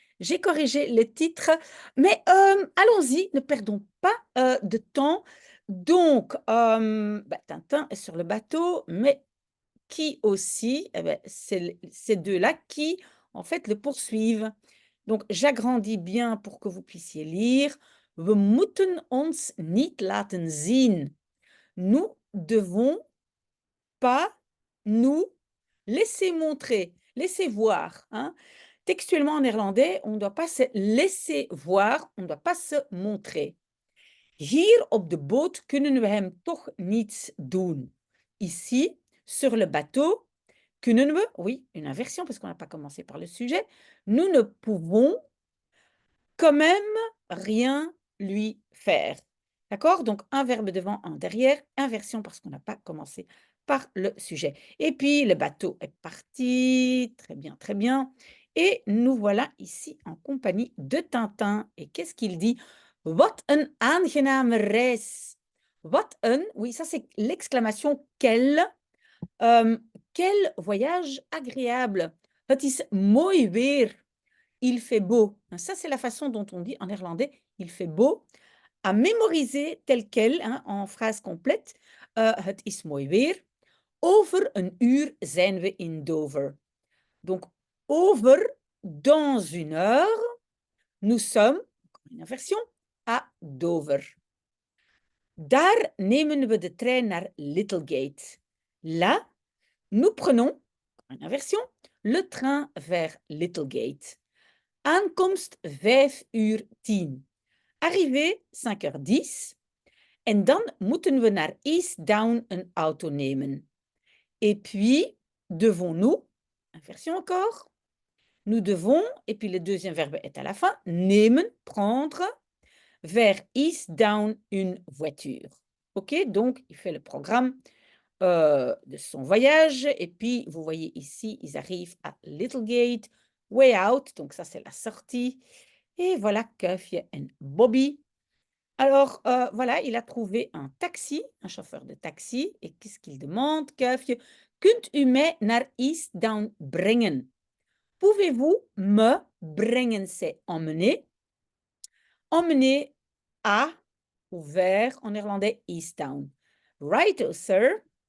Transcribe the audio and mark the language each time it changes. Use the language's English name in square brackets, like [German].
[French] J'ai corrigé le titre. Mais allons-y, ne perdons pas de temps. Donc, Tintin est sur le bateau, mais qui aussi? Eh ben, c'est ces deux-là qui, en fait, le poursuivent. Donc, j'agrandis bien pour que vous puissiez lire. [Dutch] We moeten ons niet laten zien. [French] Nous devons pas nous laisser montrer, laisser voir, hein. Textuellement en néerlandais, on ne doit pas se laisser voir, on ne doit pas se montrer. [Dutch] Hier op de boot kunnen we hem toch niets doen. [French] Ici, sur le bateau, [Dutch] kunnen we, [French] oui, une inversion parce qu'on n'a pas commencé par le sujet, nous ne pouvons quand même rien lui faire. D'accord? Donc, un verbe devant, un derrière, inversion parce qu'on n'a pas commencé par le sujet. Et puis, le bateau est parti. Très bien, très bien. Et nous voilà ici en compagnie de Tintin. Et qu'est-ce qu'il dit? [Dutch] Wat een aangename reis. Wat een, [French] oui, ça c'est l'exclamation quel. Quel voyage agréable. [Dutch] Het is mooi weer. [French] Il fait beau. Ça, c'est la façon dont on dit en néerlandais il fait beau. À mémoriser tel quel, hein, en phrase complète. [Dutch] Het is mooi weer. Over een uur zijn we in Dover. [French] Donc, over, dans une heure, nous sommes, une inversion, à Dover. [Dutch] Daar nemen we de trein naar Littlegate. [French] Là, nous prenons, une inversion, le train vers Littlegate. [Dutch] Aankomst 5:10. [French] Arrivée 5:10. [Dutch] En dan moeten we naar Eastdown een auto nemen. [French] Et puis, devons-nous, inversion encore, nous devons, et puis le deuxième verbe est à la fin, nemen, prendre, vers Eastdown une voiture. OK, donc il fait le programme de son voyage. Et puis, vous voyez ici, ils arrivent à Littlegate, way out, donc ça c'est la sortie. Et voilà Kuifje en Bobby. Alors, voilà, il a trouvé un taxi, un chauffeur de taxi. Et qu'est-ce qu'il demande, Kuifje? Kunt u mij naar Eastdown brengen? Pouvez-vous me brengen, c'est emmener. Emmener à ou vers, en néerlandais, Easttown. [English] Right, sir.